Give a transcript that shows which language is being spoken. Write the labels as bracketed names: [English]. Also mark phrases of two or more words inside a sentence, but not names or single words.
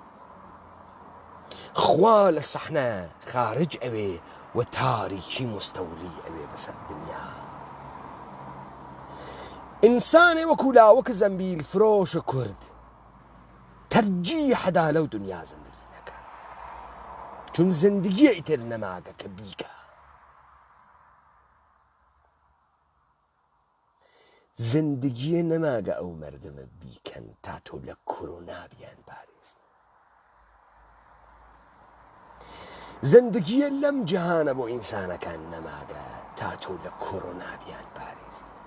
[Southern Kurdish] خوا لە سەحنە خارج ئەوێ و تاریکی مستەولی ئەوێ بەسەر دنیا. ئینسانێ وەکو لاوەکە زەمبیل فرۆشە کورد تەرجیحەدا لەو دنیا زندگی نەکە، چون زندگی ئیتر نەماگە کە بیکە. زندگیە نەماگە ئەو مەردمە بیکەن تا تۆ لە کۆرۆنا بیان پارێزی. زندگیە لەم جەهانە بۆ ئینسانەکان نەماگە تا تۆ لە کۆرۆنا بیان پارێزی.